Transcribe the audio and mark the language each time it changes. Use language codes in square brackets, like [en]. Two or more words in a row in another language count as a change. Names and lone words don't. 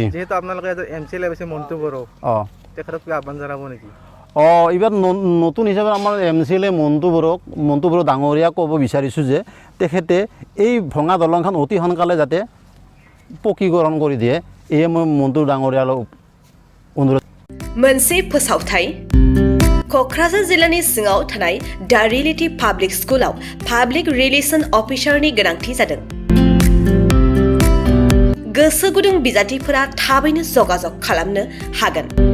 [as] যিহেতু আপোনালোকে এমচিএলএ মন্টু বড়ো তেখেতক কিবা আহ্বান জনাব নেকি? এইবাৰ নতুন হিচাপে আমাৰ এমচিএলএ মন্টু বড়ো ডাঙৰীয়া ক'ব বিচাৰিছোঁ যে তেখেতে এই ভঙা দলংখন অতি সোনকালে যাতে পকীকৰণ কৰি দিয়ে, এয়ে মই মন্টু ডাঙৰীয়ালৈ অনুৰোধ। [brx] मोनसे फोसावथाय क'क्राझार जिल्लानि सिङाव थानाय दा रियेलिटी पाब्लिक स्कुलाव [en] public relation officer [brx] गोनांथि जादों। गोसो गुदुं बिजाथिफोरा थाबैनो जगाजग खालामनो हागोन।